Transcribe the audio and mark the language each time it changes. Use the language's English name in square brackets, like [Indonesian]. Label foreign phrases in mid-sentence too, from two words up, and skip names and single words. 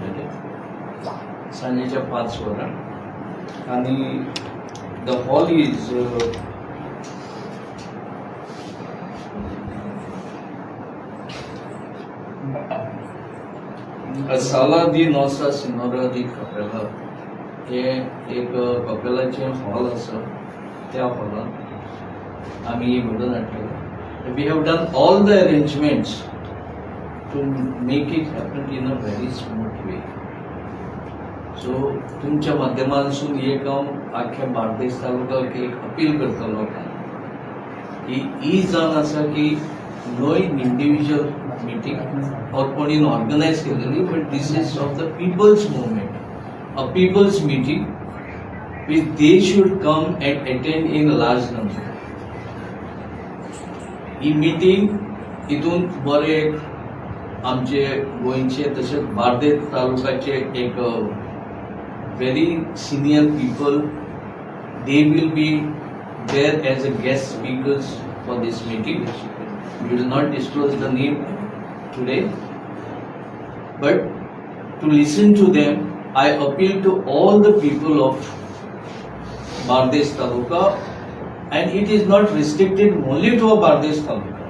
[Konkani] हाडटले सांजेच्या 5 वरांक आनी [English] the hall is [Konkani] साला दी नोसा सिनोरा दी कपेला हे एक कपेलाचे हॉल आसा। त्या हॉलांत आमी घडोवन हाडटले। [English] We have done all the arrangements to make it happen in a very smooth way. [Konkani] सो तुमच्या माध्यमांतसून एक हांव आख्या बार्देस तालुक्याक एक अपील करता लोकांक की ही जावन आसा की [English] no individual meeting [Konkani] और कोणी ऑर्गनायज केलेली, [English] But this is of the people's movement, a people's meeting which they should come and attend in large number. [Konkani] ही मीटिंग इतून बरे आमचे गोंयचे तशेंच बार्देस तालुक्याचे एक [English] very senior people, they will be there as a guest speakers for this meeting. We will not disclose the name today, but to listen to them, I appeal to all the people of Bardesh Taluka, and it is not restricted only to a Bardesh Taluka.